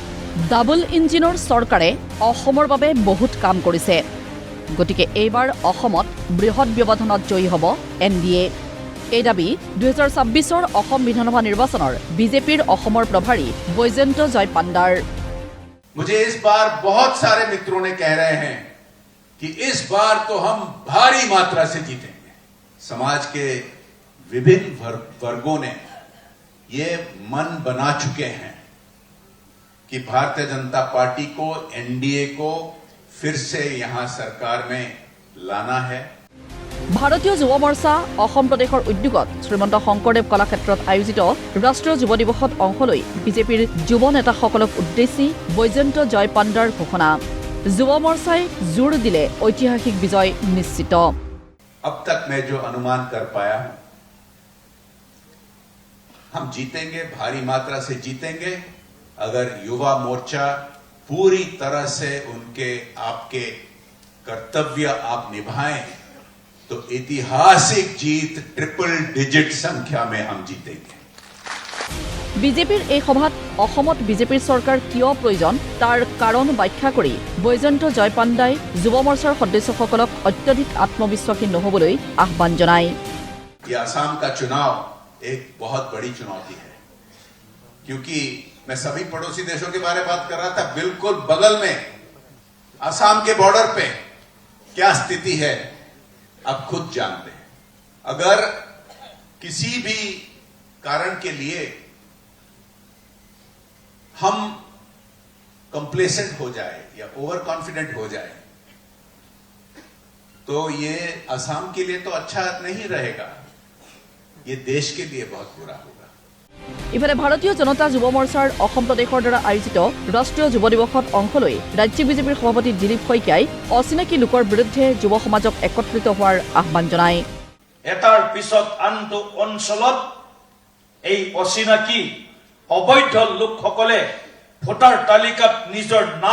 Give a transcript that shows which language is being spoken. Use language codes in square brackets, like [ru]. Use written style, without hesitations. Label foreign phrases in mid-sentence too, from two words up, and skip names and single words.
[as] ডাবল ইঞ্জিনৰ চৰকাৰে অসমৰ বাবে বহুত কাম কৰিছে। গতিকে এইবাৰ অসমত বৃহৎ ব্যৱধানত জয়ী হ'ব NDA। এই দাবী 2026 অসম বিধানসভা নিৰ্বাচনৰ বিজেপিৰ অসমৰ প্ৰভাৰী বৈজয়ন্ত জয় পাণ্ডাৰ। [hi] मुझे इस बार बहुत सारे मित्रों ने कह रहे हैं कि इस बार तो हम भारी मात्रा से जीतेंगे। समाज के विभिन्न वर्गों ने ये मन बना चुके हैं कि भारतीय जनता पार्टी को NDA को फिर से यहां सरकार में लाना है। [as] ভাৰতীয় যুৱ মৰ্চা অসম প্ৰদেশৰ উদ্যোগত শ্ৰীমন্ত শংকৰদেৱ কলাক্ষেত্ৰত আয়োজিত ৰাষ্ট্ৰীয় যুৱ দিৱসত অংশ লৈ বিজেপিৰ যুৱ নেতাসকলক উদ্দেশ্যি বৈজয়ন্ত জয় পাণ্ডাৰ ঘোষণা। যুৱ মৰ্চাই জোৰ দিলে ঐতিহাসিক বিজয় নিশ্চিত। [hi] अब तक मैं जो अनुमान कर पाया हूं, हम जीतेंगे, भारी मात्रा से जीतेंगे अगर युवा मोर्चा पूरी तरह से उनके आपके कर्तव्य आप निभाएं तो ऐतिहासिक जीत [en] triple digit [hi] संख्या में हम जीतेंगे। [as] বিজেপিৰ এই সভাত অসমত বিজেপিৰ চৰকাৰ কিয় প্ৰয়োজন তাৰ কাৰণ ব্যাখ্যা কৰি বৈজয়ন্ত জয় পাণ্ডাই যুৱ মৰ্চাৰ সদস্যসকলক অত্যধিক আত্মবিশ্বাসী নহবলৈ আহ্বান জনায়। [hi] ये असम का चुनाव एक बहुत बड़ी चुनौती है, क्योंकि मैं सभी पड़ोसी देशों के बारे में बात कर रहा था, बिल्कुल बगल में असम के बॉर्डर पे क्या स्थिति है अब खुद जानते हैं। अगर किसी भी कारण के लिए हम कंप्लेसेंट हो जाए या [en] over confident [hi] हो जाए तो ये असम के लिए तो अच्छा नहीं रहेगा, ये देश के लिए बहुत बुरा होगा। [as] ইফালে ভাৰতীয় জনতা যুৱ মৰ্চাৰ অসম প্ৰদেশৰ দ্বাৰা আয়োজিত ৰাষ্ট্ৰীয় যুৱ দিৱসত অংশ লৈ ৰাজ্যিক বিজেপিৰ সভাপতি দিলীপ শইকীয়াই অচিনাকি লোকৰ বিৰুদ্ধে যুৱ সমাজক একত্ৰিত হোৱাৰ আহ্বান জনায়। এটাৰ পিছত আনটো অঞ্চলত এই অচিনাকি অবৈধ লোকসকলে ভোটাৰ তালিকাত নিজৰ নাম